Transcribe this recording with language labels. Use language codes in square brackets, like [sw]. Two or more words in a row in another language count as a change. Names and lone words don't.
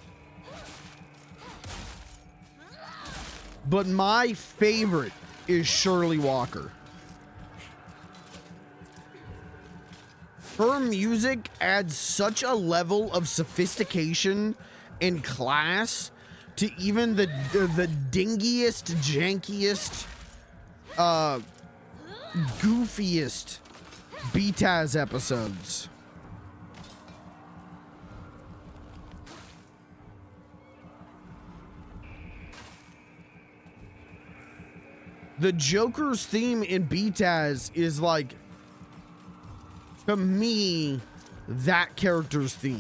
[en] But my favorite is Shirley Walker. Her music adds such a level of sophistication and class to even the dingiest, jankiest, goofiest BTAS episodes. The Joker's theme in BTAS is like, to me, that character's theme.